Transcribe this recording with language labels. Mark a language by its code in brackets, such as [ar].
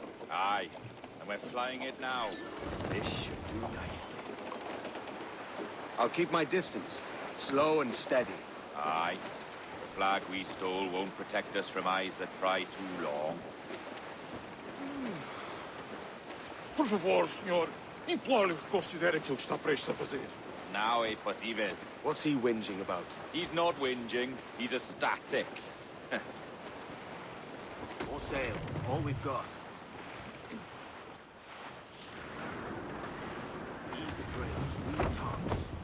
[en] Aye, and we're flying it now. This should do nicely. I'll keep my distance, slow and steady. Aye. The flag we stole won't protect us from eyes that pry too long. [pt] Por favor, senhor, imploro-lhe que considere aquilo que está prestes a fazer. Now é possível. [en] What's he whinging about? He's not whinging, he's ecstatic. More sail, all we've got. Ease the trail, move tops.